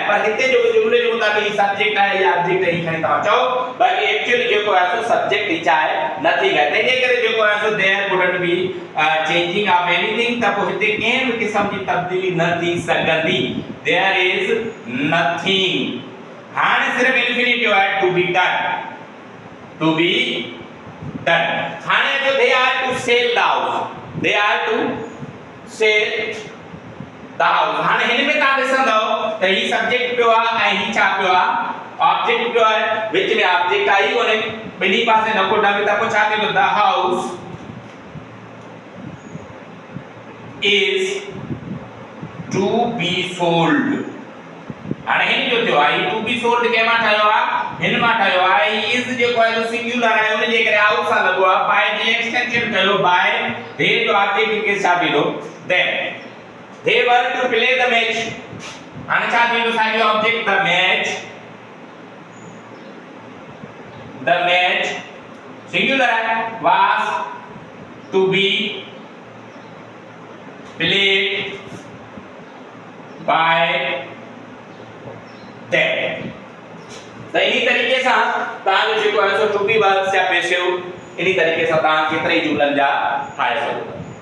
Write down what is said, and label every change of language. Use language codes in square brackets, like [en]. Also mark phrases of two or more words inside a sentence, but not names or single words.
[sd] पर हिते जो जुमले जे मुताबिक ही सब्जेक्ट आहे या ऑब्जेक्ट ही खणी तव्हां चओ। बाक़ी एक्चुअली जेको आहे सो सब्जेक्ट ही छा आहे? नथिंग आहे। तंहिंजे करे जेको आहे सो [en] there wouldn't be changing of anything. [sd] त पोइ हिते कंहिं बि क़िस्म जी तब्दीली न थी सघंदी। [en] there is nothing. [sd] हाणे सिर्फ इन्फिनेटिव आहे [en] to be done. to be done. [sd] हाणे जो [en] they are to sell the house. they are to sell the house. [sd] हाणे हिन में तव्हां ॾिसंदव त ही सब्जेक्ट पियो आहे ऐं ही छा पियो आहे? ऑब्जेक्ट पियो आहे। विच में ऑब्जेक्ट आई कोने। ॿिन्ही पासे न को डमी। त पोइ छा थींदो? [en] the house is to be sold। [sd] हाणे हिन जो थियो आहे [en] to be sold [sd] के मां ठायो आहे? हिन मां ठायो आहे। इज जेको आहे सिंगुलर आहे उन जे करे आउट सां लॻो आहे। बाय जी एक्सटेंशन कयो। [en] by they [sd] जो ऑब्जेक्ट के छा थींदो? [en] देम। they were to play the match। [sd] हाणे छा थींदो? साॻियो ऑब्जेक्ट [en] the match. the match [sd] सिंगुलर आहे। [en] was to be played by them। [sd] त इन तरीक़े सां तव्हांजो जेको आहे सो [en] to be verbs [sd] या पेसिव इन तरीक़े सां तव्हां केतिरे जुमलनि जा ठाहे सघो।